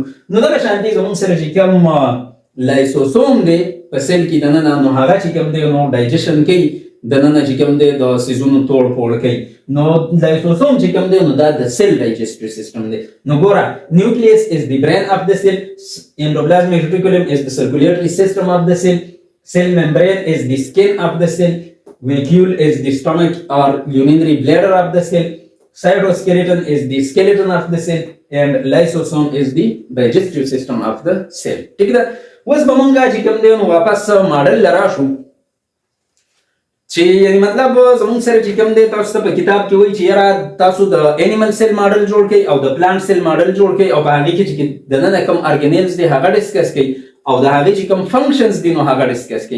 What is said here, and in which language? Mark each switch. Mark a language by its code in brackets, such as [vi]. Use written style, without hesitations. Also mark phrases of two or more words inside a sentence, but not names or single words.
[ps] نو دغه شانتې زمونږ سره چې کوم لایسوسوم دی په سیل کې دننه، نو هغه چې کوم دی، نو ډایجیشن کوي، دننه چې کوم دی د څیزونو توړ پوړ کوي. نو لایسوسوم چې کوم دی، نو دا د سیل [en] digestive system [ps] دی. [en] نو ګوره، nucleus is the brain of the cell, endoplasmic reticulum is the circulatory system of the cell, cell membrane is the skin of the cell, vacuole is the stomach or urinary bladder of the cell, cytoskeleton is the skeleton of the cell, and lysosome is the digestive system of the cell. [ps] ٹھیک ده، اوس به مونږ چې کوم دی، نو واپس ماډل لرا شو، چې یعنې مطلب زمونږ سره چې کوم دی، تاسو ته په کتاب کې وایي چې یاره تاسو د [en] animal cell model [ps] جوړ کړئ او د [en] plant cell model [ps] جوړ کړئ، او په هغې کې چې دننه کوم ارګنیلز دی هغه ډسکس کړئ، او د هغې چې کوم فنکشنز دي، نو هغه ډسکس کړئ.